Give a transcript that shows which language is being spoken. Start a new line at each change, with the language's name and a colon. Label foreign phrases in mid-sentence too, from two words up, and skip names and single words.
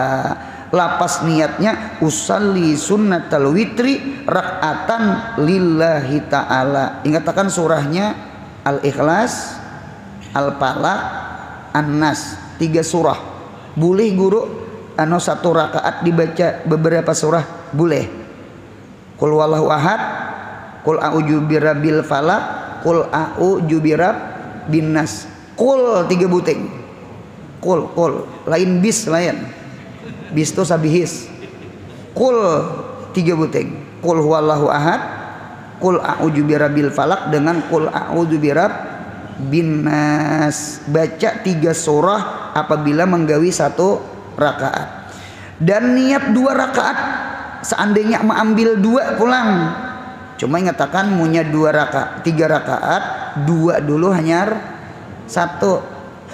Banjar: Lapas niatnya
Arabic: أصلي سنة الوتر ركعتين لله تعالى.
Banjar: Ingatkan surahnya Al-Ikhlas, Al-Falaq, An-Nas, 3 surah. Boleh guru 1 rakaat dibaca beberapa surah? Boleh.
Arabic: قل هو الله أحد قل أعوذ برب الفلق قل أعوذ برب الناس.
Banjar: Qul 3 buting. Qul lain bis lain. Bis itu sabihis. Qul 3 buting.
Arabic: قل هو الله أحد قل أعوذ برب الفلق
Banjar: dengan
Arabic: قل أعوذ برب الناس.
Banjar: Baca 3 surah apabila menggawi 1 rakaat. Dan niat 2 rakaat. Seandainya mengambil 2 pulang. Cuma ingatakan punya 2 rakaat, 3 rakaat, 2 dulu hanyar 1.